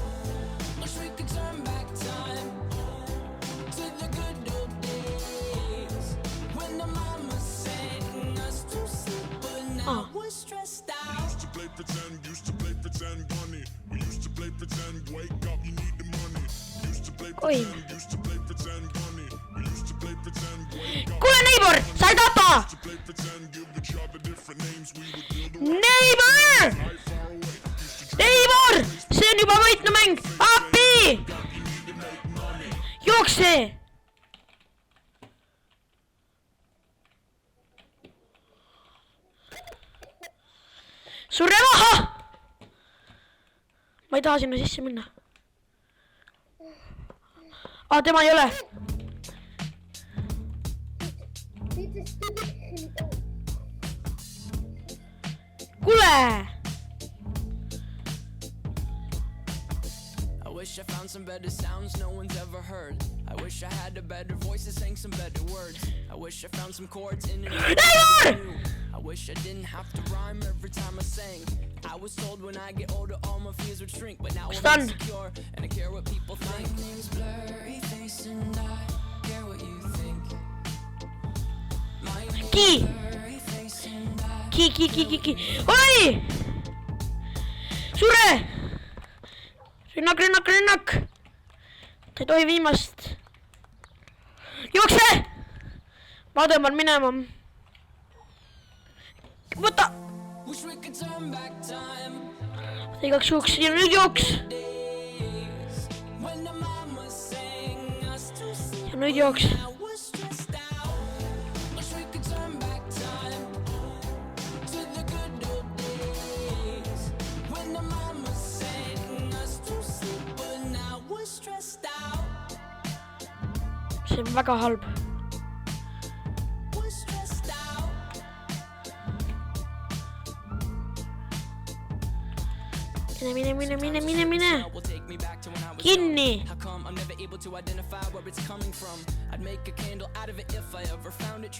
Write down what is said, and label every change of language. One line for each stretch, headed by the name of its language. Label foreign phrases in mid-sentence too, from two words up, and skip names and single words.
English: Wish we could turn back time to the good old days when the mama sang us to sleep, but now we're stressed out. Used to play pretend, bunny. We used to play pretend, wake up, you need the money. Used to play pretend, bunny. We used to play pretend, wake up.
Estonian: Kuule, neibor! Sa ei tapa!
English: Used to play pretend, give each other different names. We would build a
Estonian: Neibor!
English: life far away. Used to
Estonian: Neibor! See on juba võitnu mäng! Appi! Jookse! Surre maha! Ma ei taha sinna sisse minna. Tema ei ole. Kuule!
English: I wish I found some better sounds no one's ever heard. I wish I had a better voice that sang some better words. I wish I found some chords in it. I wish I didn't have to rhyme every time I sang. I was told when I get older all my fears would shrink, but now I'm insecure and I care what people think. My name's Blurry Face and I care what you think. My name's Blurry Face and I
Estonian: Ki. Oi! Surre! Rünnak! Ta ei tohi viimast. Jookse! Ma tõmban minema. Võta!
English: wish we could turn back time.
Estonian: Igaks juhuks ja nüüd jooks.
English: When the mama sang us to sleep,
Estonian: Ja nüüd jooks.
English: now we're stressed out. Wish we could turn back time to the good old days. When the mama sang us to sleep, but now we're stressed out.
Estonian: See on väga halb.
English: We're stressed out.
Estonian: Mine.
English: Will take me back to when I was
Estonian: Kinni.
English: How come I'm never able to identify where it's coming from? I'd make a candle out of it if I ever found it.